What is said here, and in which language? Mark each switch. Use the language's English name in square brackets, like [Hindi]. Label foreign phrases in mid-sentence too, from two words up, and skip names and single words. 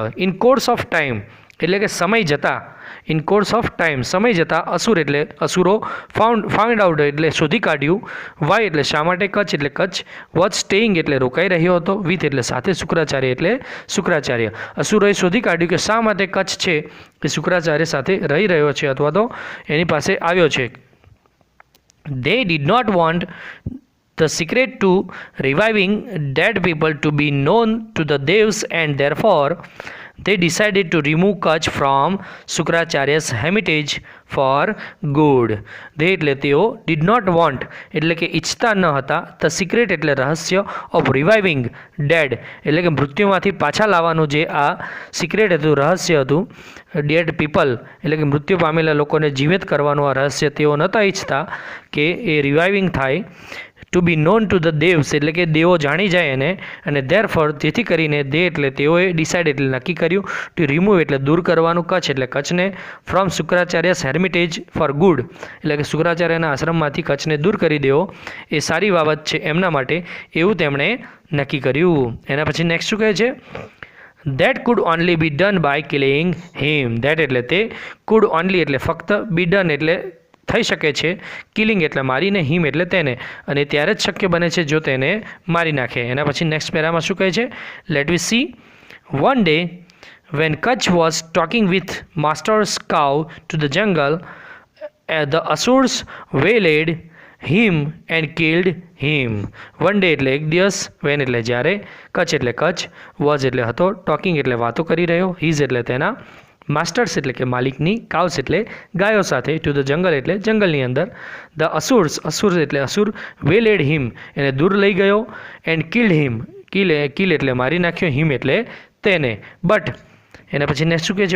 [English] in course of time [Gujarati] એટલે કે સમય જતાં, [English] in course of time [Gujarati] સમય જતાં અસુરો [English] found out [Gujarati] એટલે શોધી કાઢ્યું, વાય એટલે શા માટે, કચ્છ એટલે કચ્છ, [English] was staying [Gujarati] એટલે રોકાઈ રહ્યો હતો, વિથ એટલે સાથે, શુક્રાચાર્ય એટલે શુક્રાચાર્ય. અસુરોએ શોધી કાઢ્યું કે શા માટે કચ્છ છે એ શુક્રાચાર્ય સાથે રહી રહ્યો છે અથવા તો એની પાસે આવ્યો છે. [English] They did not want the secret to reviving dead people to be known to the devs, and therefore they decided to remove Kutch from Shukracharya's hermitage for good. [Gujarati] They એટલે તેઓ, [English] did not want [Gujarati] એટલે કે ઈચ્છતા ન હતા, [English] the secret [Gujarati] એટલે રહસ્ય, [English] of reviving dead [Gujarati] એટલે કે મૃત્યુમાંથી પાછા લાવવાનું જે આ સિક્રેટ હતું, રહસ્ય હતું, [English] dead people [Gujarati] એટલે કે મૃત્યુ પામેલા લોકોને જીવિત કરવાનું આ રહસ્ય તેઓ નહોતા ઈચ્છતા કે એ રિવાઇવિંગ થાય. [English] to be known to the devs [Gujarati] એટલે કે દેવો જાણી જાય એને, અને ધેરફોર જેથી કરીને દે એટલે તેઓએ ડિસાઇડ એટલે નક્કી કર્યું, [English] to remove [Gujarati] એટલે દૂર કરવાનું, કચ્છ એટલે કચ્છને, [English] from Shukracharya's hermitage for good [Gujarati] એટલે કે શુક્રાચાર્યના આશ્રમમાંથી કચ્છને દૂર કરી દેવો એ સારી બાબત છે એમના માટે, એવું તેમણે નક્કી કર્યું. એના પછી નેક્સ્ટ શું કહે છે? [English] That could only be done by killing him. [Gujarati] That એટલે તે, [English] could only [Gujarati] એટલે ફક્ત, [English] be done [Gujarati] એટલે થઈ શકે છે, કિલિંગ એટલે મારીને, હિમ એટલે તેને, અને ત્યારે જ શક્ય બને છે જો તેને મારી નાખે. એના પછી નેક્સ્ટ પેરામાં શું કહે છે? [English] let we see. one day when Kutch was talking with Master's cow to the jungle, the Asurs waylaid him and killed him. one day [Gujarati] એટલે એક દિવસ, વેન એટલે જ્યારે, કચ્છ એટલે કચ્છ, વોઝ એટલે હતો, ટોકિંગ એટલે વાતો કરી રહ્યો, હિઝ એટલે તેના, માસ્ટર્સ એટલે કે માલિકની, કાઉસ એટલે ગાયો સાથે, [English] to the jungle [Gujarati] એટલે જંગલની અંદર, [English] the Asur [Gujarati] એટલે અસુર, [English] waylaid him [Gujarati] એને દૂર લઈ ગયો, [English] and killed him [Gujarati] કિલ એટલે મારી નાખ્યો, હિમ એટલે તેને, બટ એના પછી નેક્સ્ટ શું કહે છે?